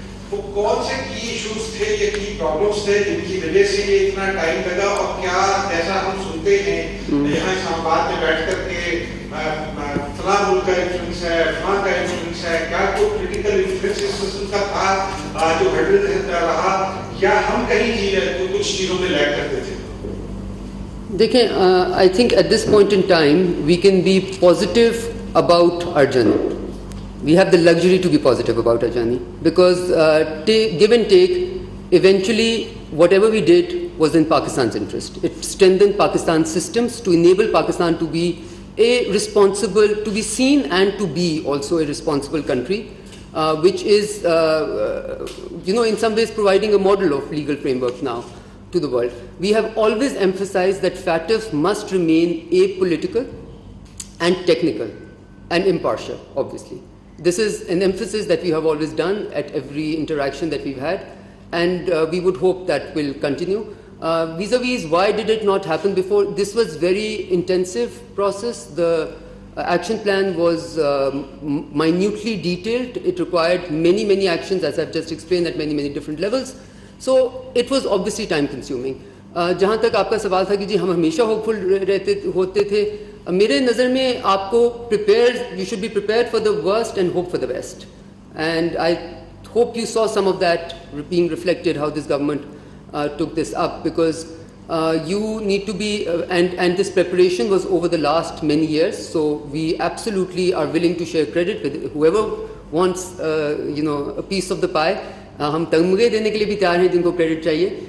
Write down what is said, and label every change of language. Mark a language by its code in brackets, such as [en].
[hi] वो कौन से की इश्यूज थे या की प्रॉब्लम्स थे जिनकी वजह से ये इतना टाइम लगा, और क्या जैसा हम सुनते हैं यहाँ इस्लामाबाद में बैठ कर के फलां मुल्क का इन्फ्लुएंस है, फलां का इन्फ्लुएंस है, क्या कोई पॉलिटिकल इन्फ्लुएंस इस किस्म का था जो हर्डल रहा, या हम कहीं कुछ चीजों में लैग करते थे? देखें, [en] I think at this point in time we can be positive about our journey. We have the luxury to be positive about our journey, because give and take, eventually whatever we did was in Pakistan's interest. It strengthened Pakistan's systems to enable Pakistan to be to be seen and to be also a responsible country, which is, in some ways providing a model of legal framework now to the world. We have always emphasized that FATF must remain apolitical and technical and impartial, obviously. This is an emphasis that we have always done at every interaction that we've had, and we would hope that will continue. Vis-a-vis, why did it not happen before? This was very intensive process. The action plan was minutely detailed. It required many, many actions, as I've just explained, at many, many different levels. So it was obviously time consuming. [hi] जहाँ तक आपका सवाल था कि जी हम हमेशा hopeful होते थे, मेरे नज़र में आपको [en] you should be prepared for the worst and hope for the best. And I hope you saw some of that being reflected, how this government took this up, because you need to be, and this preparation was over the last many years, so we absolutely are willing to share credit with whoever wants, a piece of the pie. [hi] हम तमगे देने के लिए भी तैयार हैं जिनको credit चाहिए.